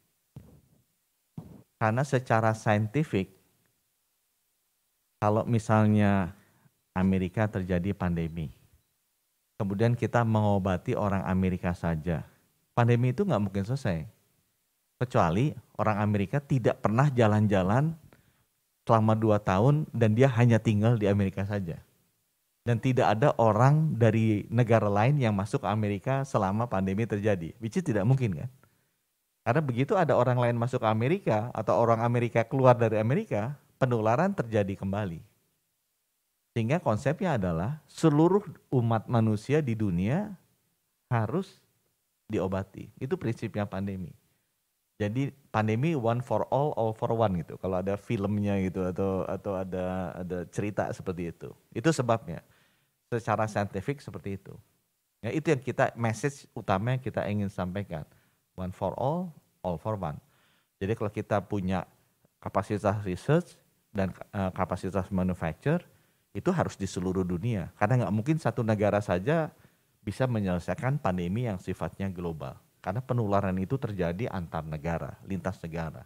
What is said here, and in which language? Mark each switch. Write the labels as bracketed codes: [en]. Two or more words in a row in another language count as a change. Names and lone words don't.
[id] Karena secara saintifik, kalau misalnya Amerika terjadi pandemi, kemudian kita mengobati orang Amerika saja, pandemi itu nggak mungkin selesai. Kecuali orang Amerika tidak pernah jalan-jalan selama 2 tahun dan dia hanya tinggal di Amerika saja. Dan tidak ada orang dari negara lain yang masuk ke Amerika selama pandemi terjadi. [en] Which is [id] tidak mungkin kan. Karena begitu ada orang lain masuk ke Amerika atau orang Amerika keluar dari Amerika, penularan terjadi kembali. Sehingga konsepnya adalah seluruh umat manusia di dunia harus diobati. Itu prinsipnya pandemi. Jadi pandemi [en] one for all for one [id] gitu. Kalau ada filmnya gitu atau ada cerita seperti itu. Itu sebabnya. Secara saintifik seperti itu. Ya, itu yang kita message utama yang kita ingin sampaikan. [en] One for all for one. [id] Jadi kalau kita punya kapasitas research dan kapasitas manufacture, itu harus di seluruh dunia. Karena nggak mungkin satu negara saja bisa menyelesaikan pandemi yang sifatnya global. Karena penularan itu terjadi antar negara, lintas negara.